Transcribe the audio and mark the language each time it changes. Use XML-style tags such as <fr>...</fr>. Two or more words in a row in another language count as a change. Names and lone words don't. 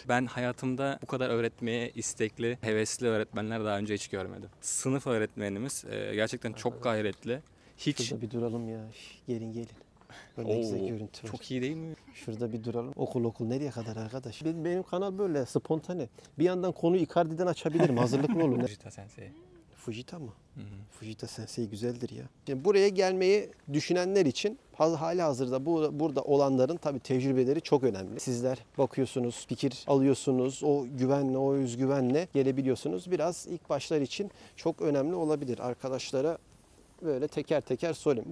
<tr>Ben hayatımda bu kadar öğretmeye istekli, hevesli öğretmenler daha önce hiç görmedim. Sınıf öğretmenimiz gerçekten çok gayretli. Hiç Şurada bir duralım ya. Gelin. Böyle güzel görüntü var. çok iyi değil mi? Şurada bir duralım. Okul nereye kadar arkadaş? Benim kanal böyle spontane. Bir yandan konuyu Icardi'den açabilirim. Hazırlıklı olun. Fujita Sensei. Fujita mı? Fujita Sensei güzeldir ya. Şimdi buraya gelmeyi düşünenler için hali hazırda burada olanların tabii tecrübeleri çok önemli. Sizler bakıyorsunuz, fikir alıyorsunuz, o güvenle, o özgüvenle gelebiliyorsunuz. Biraz ilk başlar için çok önemli olabilir. Arkadaşlara böyle teker teker sorayım.</tr>